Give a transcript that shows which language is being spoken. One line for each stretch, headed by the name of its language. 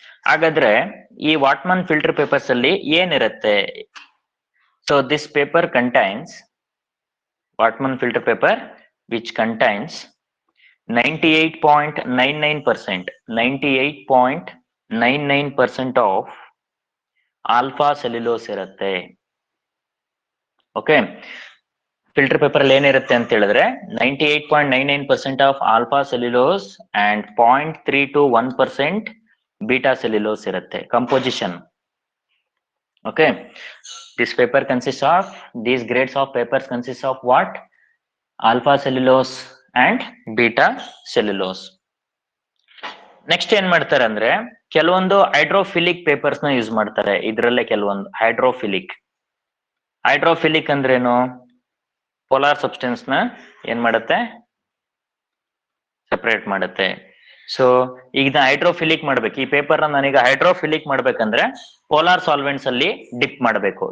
Kannada: ಹಾಗಾದ್ರೆ ಈ ವಾಟ್ಮನ್ filter papers ಅಲ್ಲಿ ಏನಿರುತ್ತೆ,
English: So this paper contains Whatman filter paper which contains 98.99% of alpha cellulose ಇರುತ್ತೆ.
Kannada: ಓಕೆ, ಫಿಲ್ಟರ್ ಪೇಪರ್ ಅಲ್ಲಿ ಏನಿರುತ್ತೆ ಅಂತ ಹೇಳಿದ್ರೆ 98.99% of alpha cellulose and 0.3 to 1% beta cellulose ಇರುತ್ತೆ composition.
English: Okay, this paper consists of these grades of papers consists of what, alpha cellulose and beta cellulose.
Kannada: Next ಏನ್ ಮಾಡ್ತಾರೆ ಅಂದ್ರೆ ಕೆಲವೊಂದು ಹೈಡ್ರೋಫಿಲಿಕ್ ಪೇಪರ್ಸ್ ನ ಯೂಸ್ ಮಾಡ್ತಾರೆ. ಇದ್ರಲ್ಲೇ ಕೆಲವೊಂದು ಹೈಡ್ರೋಫಿಲಿಕ್ ಅಂದ್ರೇನು, ಪೋಲಾರ್ ಸಬ್ಸ್ಟೆನ್ಸ್ ನ ಏನ್ ಮಾಡುತ್ತೆ, ಸೆಪರೇಟ್ ಮಾಡುತ್ತೆ. ಸೊ ಈಗ ಹೈಡ್ರೋಫಿಲಿಕ್ ಮಾಡ್ಬೇಕು ಈ ಪೇಪರ್ ನ, ನಾನೀಗ ಹೈಡ್ರೋಫಿಲಿಕ್ ಮಾಡ್ಬೇಕಂದ್ರೆ ಪೋಲಾರ್ ಸಾಲ್ವೆಂಟ್ಸ್ ಅಲ್ಲಿ ಡಿಪ್ ಮಾಡಬೇಕು.